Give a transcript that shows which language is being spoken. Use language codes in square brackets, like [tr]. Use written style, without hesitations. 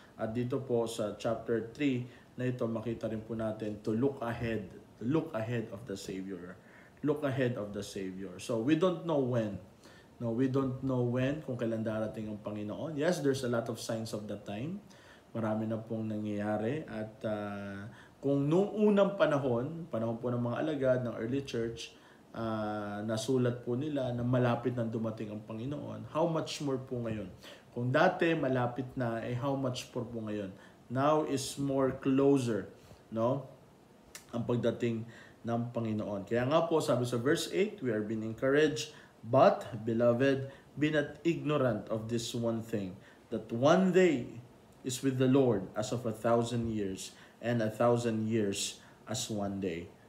[tl] At dito po sa chapter 3 na ito, makita rin po natin [en] to look ahead of the Savior. Look ahead of the Savior. So we don't know when. No, we don't know when, [tl] kung kailan darating ang Panginoon. [en] Yes, there's a lot of signs of the time. [tl] Marami na pong nangyayari. At kung noong unang panahon po ng mga alagad ng early church, nasulat po nila na malapit na dumating ang Panginoon, [en] how much more [tl] po ngayon? Kung dati malapit na, [en] how much more po ngayon? Now is more closer, no? [tl] Ang pagdating ng Panginoon. Kaya nga po, sabi sa [en] verse 8, we are being encouraged, but, beloved, be not ignorant of this one thing, that one day is with the Lord as of 1,000 years, and 1,000 years as one day.